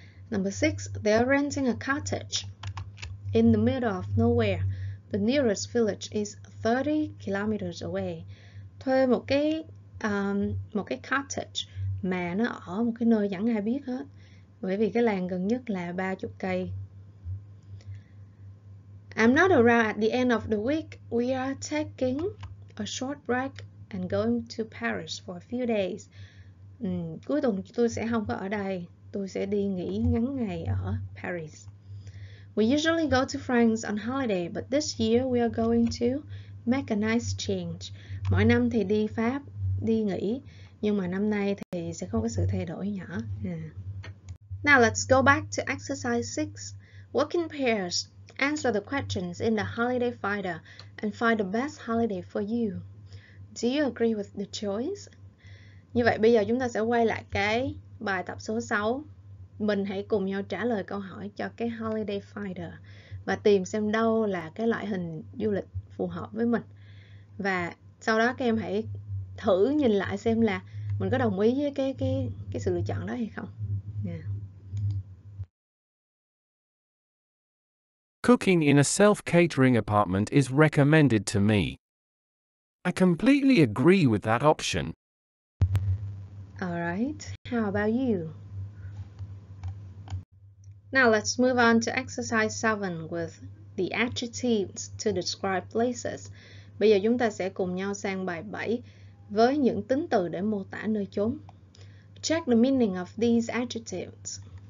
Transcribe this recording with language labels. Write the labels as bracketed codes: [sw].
[en] Number 6. They're renting a cottage in the middle of nowhere. The nearest village is 30 kilometers away. [vi] Thuê một cái cottage mà nó ở một cái nơi chẳng ai biết hết. Bởi vì cái làng gần nhất là 30 cây. [en] I'm not around at the end of the week. We are taking a short break and going to Paris for a few days. [vi] Cuối tuần tôi sẽ không có ở đây. Tôi sẽ đi nghỉ ngắn ngày ở Paris. [en] We usually go to France on holiday, but this year we are going to make a nice change. [vi] Mỗi năm thì đi Pháp, đi nghỉ, nhưng mà năm nay thì sẽ có cái sự thay đổi nhỏ. [en] Now let's go back to exercise 6. Work in pairs. Answer the questions in the holiday finder and find the best holiday for you. Do you agree with the choice? [vi] Như vậy bây giờ chúng ta sẽ quay lại cái bài tập số 6. Mình hãy cùng nhau trả lời câu hỏi cho cái holiday finder và tìm xem đâu là cái loại hình du lịch phù hợp với mình. Và sau đó các em hãy thử nhìn lại xem là mình có đồng ý với cái sự lựa chọn đó hay không. [en] Cooking in a self-catering apartment is recommended to me. I completely agree with that option. Alright, how about you? Now let's move on to exercise 7 with the adjectives to describe places. [vi] Bây giờ chúng ta sẽ cùng nhau sang bài 7 với những tính từ để mô tả nơi chốn. [en] Check the meaning of these adjectives.